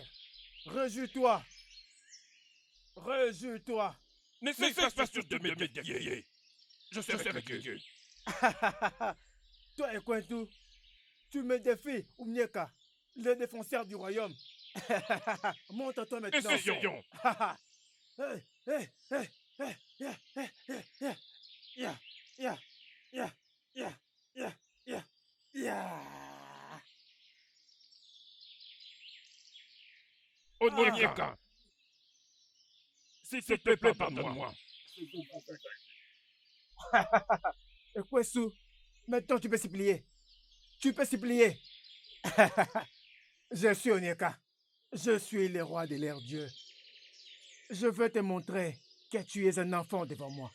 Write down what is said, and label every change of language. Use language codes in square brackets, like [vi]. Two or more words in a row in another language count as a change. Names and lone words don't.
[fr] Réjouis-toi. Réjouis-toi. Ne cesse pas de me défier. Je sais avec Dieu. Toi, Ekwetu, tu me défies, Unyeka, le défenseur du royaume. Montre-toi maintenant. Essayons. Hey, hey, hey, hey, yeah, hey, hey, yeah, yeah, yeah, yeah, yeah, yeah, yeah, yeah. Onyeka. S'il te plaît, pardonne-moi. Ekwesu, maintenant tu peux supplier. Tu peux supplier. Je suis Onyeka. Je suis le roi de l'air Dieu. Je veux te montrer que tu es un enfant devant moi.